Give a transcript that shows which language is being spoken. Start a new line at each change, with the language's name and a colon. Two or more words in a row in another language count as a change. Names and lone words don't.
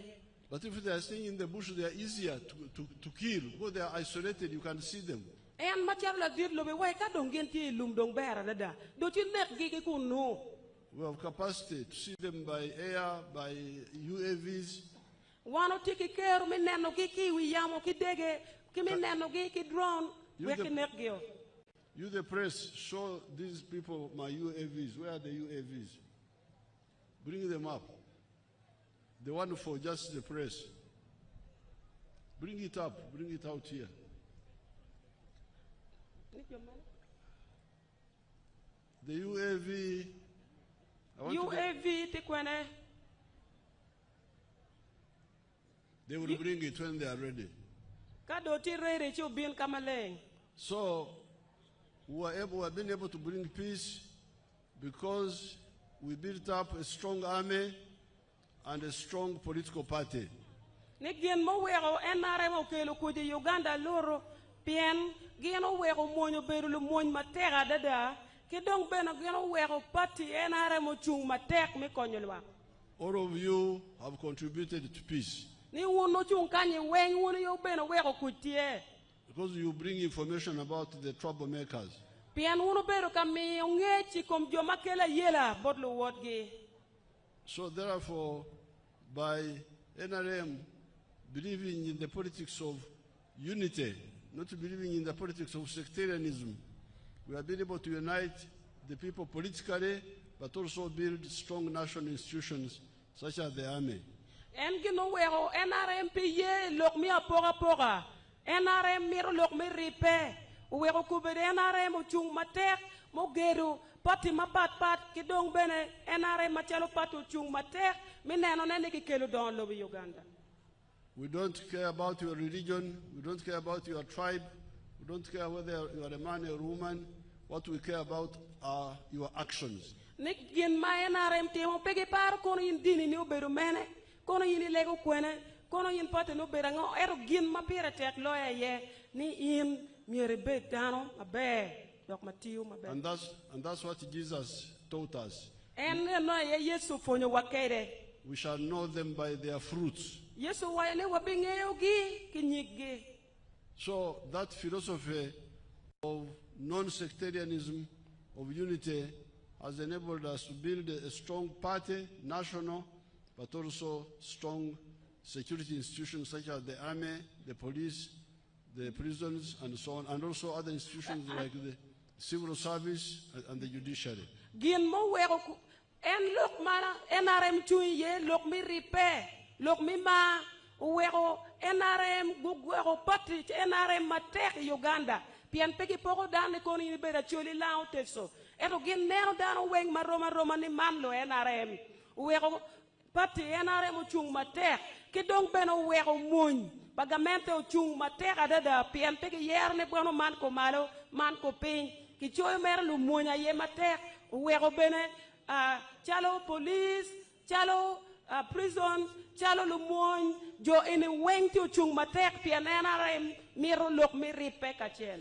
English: But if they are staying in the bush, they are easier to kill. Because they are isolated, you can see them.
Acoli: En machar la dir lobe we ka dong gen ti lum dong bera dada. Do ti nek gi ku no.
English: We have capacity to see them by air, by UAVs.
Acoli: Wano tiki kero mi neno ki kiwi yamo ki dege ki mi neno ki drone we ki nek gyo.
English: You, the press, show these people my UAVs. Where are the UAVs? Bring them up. The one for just the press. Bring it up. Bring it out here. The UAV.
Acoli: UAV tikwene.
English: They will bring it when they are ready.
Acoli: Kado ti rere chi ubin kamaleng.
English: So, we have been able to bring peace because we built up a strong army and a strong political party.
Acoli: Ni gien mo wero NRM o kelo kuje Uganda loro pien gien o wero monyo beru lu mony matera dada ki dong bena gien o wero party NRM o chung matek mi konyolwa.
English: All of you have contributed to peace.
Acoli: Ni wono chung kanye wen wono yo bena wero kutie.
English: Because you bring information about the troublemakers.
Acoli: Pien wono beru kami ongechi kom jo makela yela bodlo wotgi.
English: So therefore, by NRM believing in the politics of unity, not believing in the politics of sectarianism, we have been able to unite the people politically, but also build strong national institutions such as the army.
Acoli: En gino wero NRM piye lok mi apora pora. NRM miro lok mi ripe. Wero kubere NRM o chung matek mo geru pati pat ki dong bene NRM machalo patu chung matek mi neno nene ki kelo don lobi Uganda.
English: We don't care about your religion, we don't care about your tribe, we don't care whether you are a man or a woman. What we care about are your actions.
Acoli: Nik gin ma NRM timo pegi par kono yin dini ni oberu mene, kono yin lego kwene, kono yin pati no berango ero gin ma pire tek loya ye ni in miere bet dano abe dok matiu mabe.
English: And that's what Jesus taught us.
Acoli: En no ye Yesu fonyo wakere.
English: We shall know them by their fruits.
Acoli: Yesu wayne wabingeo gi kinyigi.
English: So that philosophy of non-sectarianism, of unity, has enabled us to build a strong party, national, but also strong security institutions such as the army, the police, the prisons, and so on, and also other institutions like the civil service and the judiciary.
Acoli: Gin mo wero en lok mana NRM tuye lok mi ripe lok mi ma wero NRM gugwero pati NRM matek Uganda pian peki poko dane koni ni beda choli lao teso eto gin nero dano weng maroma ni manlo NRM wero pati NRM chung matek ki dong beno wero muny bagamente o chung matek adada pian peki yer ne bono man ko malo man ko ping ki choy mer lu munya ye matek wero bene chalo police, chalo prison, chalo lumon, jo ene wenti uchung matek pia NRM miro lok mi ripe kachel.